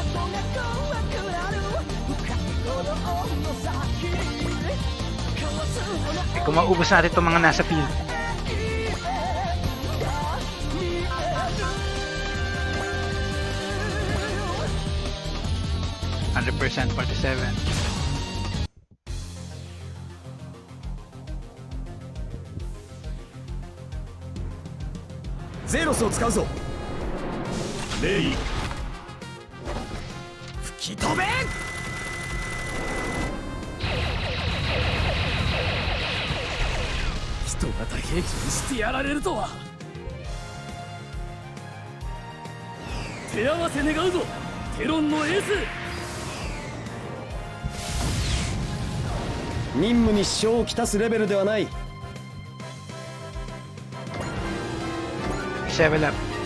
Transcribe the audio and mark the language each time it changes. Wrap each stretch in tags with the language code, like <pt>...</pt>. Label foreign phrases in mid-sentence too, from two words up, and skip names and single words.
<tl>Kung maubos natin itong mga nasa field. %, 47.</tl> <ja>Zeros を使うぞ。レイ。吹き飛べ。一人型兵器にしてやられるとは。手合わせ願うぞテロンのエース。任務に支障をきたすレベルではない。</ja> <en>Level up.</en>